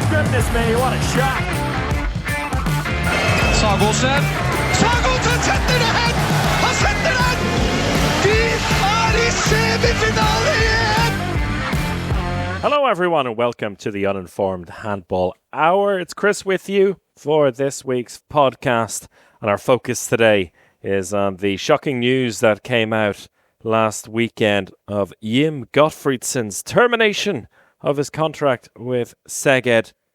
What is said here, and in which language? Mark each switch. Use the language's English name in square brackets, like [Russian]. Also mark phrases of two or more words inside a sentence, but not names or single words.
[English] goodness me, what a shot! [Norwegian] Zoltán setter den! Han setter den! Vi i semifinale igjen! [English] Hello everyone and welcome to the Uninformed Handball Hour. It's Chris with you for this week's podcast, and our focus today is on the shocking news that came out last weekend of Jim Gottfridsson's termination of his contract with Szeged.